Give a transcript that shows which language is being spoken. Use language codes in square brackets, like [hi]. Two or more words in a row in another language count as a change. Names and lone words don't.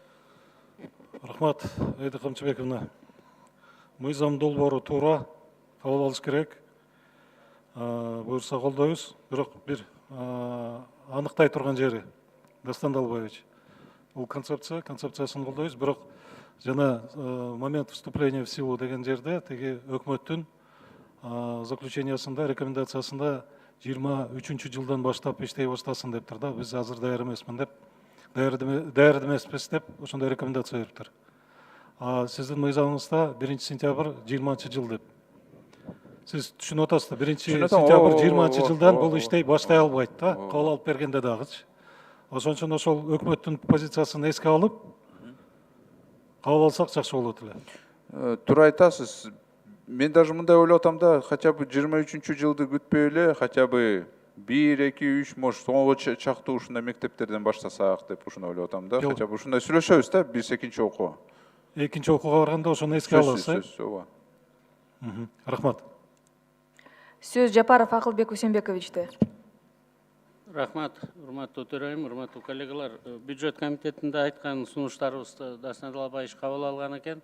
[ky] Рахмат, Айда Камчыбековна. Мыйзам долбоору туура кабыл алыш керек. Буюрса колдойбуз. Бирок бир аныктай турган жери, Дастан Далбаевич. Бул концепциясын колдойбуз. Бирок жана [ru] момент вступления в силу [ky] деген жерде теги өкмөттүн заключениясында, рекомендациясында 23 жылдан баштап иштей баштасын дептир да. Биз азыр даяр эмесмин деп, даяр эмеспиз деп ошондой рекомендация бериптир. Сиздин мыйзамыңызда 1 сентябрь 20 жыл деп. Сиз түшүнүп атасыз, 1 сентябрь 20 жылдан бул иштей баштай албайт да, кабыл алып бергенде дагычы. Ошон үчүн ошол өкмөттүн позициясын эске алып, кабыл алсак жакшы болот эле. Туура айтасыз. Мен даже мындай ойлоп атам да, [ru] хотя бы [ky] 23 жылды күтпөй эле, [ru] хотя бы 1, 2, 3, может, [ky] соңго чактуу ушундай мектептерден баштасак деп ушуну ойлоп атам да. [ru] Хотя бы [ky] ушундай сүйлөшөбүз да, 1-2 окуу. Экинчи окууга барганда ошону эске аласыз. Сөзсүз, ооба. Рахмат. Сөз Жапаров Акылбек Усенбековичте. Рахмат, урматтуу төрайым, урматтуу коллегалар. Бюджет комитетинде айткан сунуштарыбызды Дастан Далбаевич кабыл алган экен.